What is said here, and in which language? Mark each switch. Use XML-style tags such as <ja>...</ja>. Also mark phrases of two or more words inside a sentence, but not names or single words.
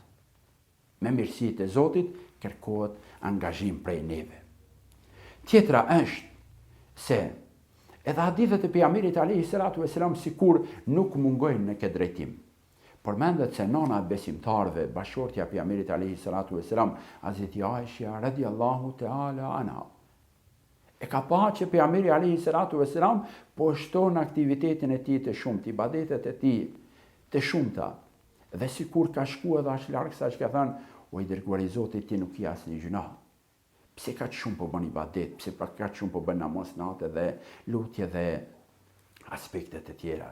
<sq>Me mirësitë e Zotit kërkohet angazhim prej neve. Tjetra është se edhe hadithet e pejgamberit</sq> <ar>عليه الصلاة والسلام</ar> <sq>sikur nuk mungojnë në këtë drejtim. Përmendet se nona e besimtarëve, bashortja e pejgamberit</sq> <ar>عليه الصلاة والسلام,</ar> <sq>Hazreti Aisha</sq> <ar>رضي الله تعالى عنها,</ar> <sq>e ka pa që pejgamberi</sq> <ar>عليه الصلاة والسلام</ar> <sq>po shton aktivitetin e tij të shumtë, ibadetet e tij të shumta, dhe sikur ka shkuar edhe aq larg sa që ka thënë, o i dërguari i Zotit, ti nuk je asnjë gjuna. Pse kaq shumë po bën ibadet, pse kaq shumë po bën namaz natë dhe lutje dhe aspektet e tjera.</sq>